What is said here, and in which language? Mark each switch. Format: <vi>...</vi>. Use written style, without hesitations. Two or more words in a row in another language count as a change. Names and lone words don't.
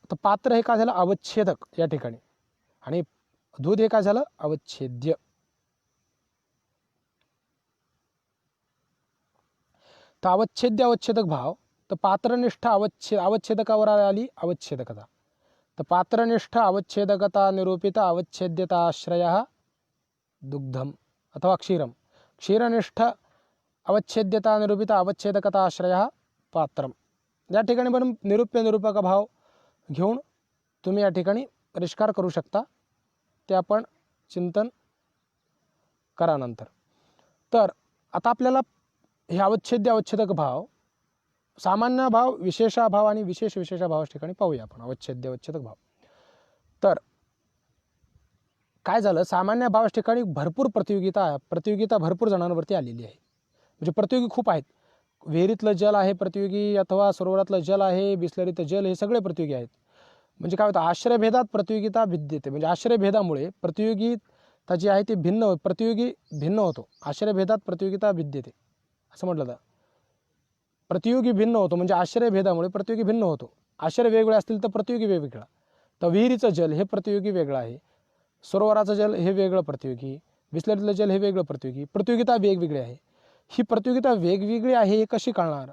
<mr>तर पात्र हे काय झालं? अवच्छेदक या ठिकाणी. आणि दूध हे काय झालं? अवच्छेद्य. तर अवच्छेद्य अवच्छेदक भाव. तर पात्रनिष्ठ अवच्छेदकावर आली अवच्छेदकता.</mr> <sa>तर पात्रनिष्ठ अवच्छेदकता निरूपित अवच्छेद्यता आश्रय दुग्धम अथवा क्षीरम. क्षीरनिष्ठ अवच्छेद्यता निरूपित अवच्छेदकता आश्रय पात्रम.</sa> <mr>या ठिकाणी पण निरूपक भाव घेऊन तुम्ही या ठिकाणी परिष्कार करू शकता. ते आपण चिंतन करा नंतर. तर आता आपल्याला हे अवच्छेद्य अवच्छेदक भाव, सामान्य भाव, विशेषाभाव आणि विशेषाभावा ठिकाणी पाहूया आपण अवच्छेद्य अवच्छेदक भाव. तर काय झालं? सामान्य भावा ठिकाणी भरपूर प्रतियोगिता भरपूर जणांवरती आलेली आहे. म्हणजे प्रतियोगी खूप आहेत. विहिरीतलं जल आहे प्रतियोगी, अथवा सरोवरातलं जल आहे, बिसलरीचं जल, हे सगळे प्रतियोगी आहेत. म्हणजे काय होतं,</mr> <sa>आश्रयभेदात प्रतियोगिता भिद्यते,</sa> <mr>म्हणजे आश्रयभेदामुळे प्रतियोगिता जी आहे ती प्रतियोगी भिन्न होतो.</mr> <sa>आश्रयभेदात प्रतियोगिता भिद्यते</sa> <mr>असं म्हटलं जातं. प्रतियोगी भिन्न होतो म्हणजे आश्रयभेदामुळे प्रतियोगी भिन्न होतो. आश्रय वेगवेगळे असतील तर प्रतियोगी वेगवेगळा. तर विहिरीचं जल हे प्रतियोगी वेगळं आहे, सरोवराचं जल हे वेगळं प्रतियोगी, बिसलरीतलं जल हे वेगळं प्रतियोगी. प्रतियोगिता वेगवेगळी आहे. ही प्रतियोगिता वेगवेगळी आहे हे कशी कळणार?</mr>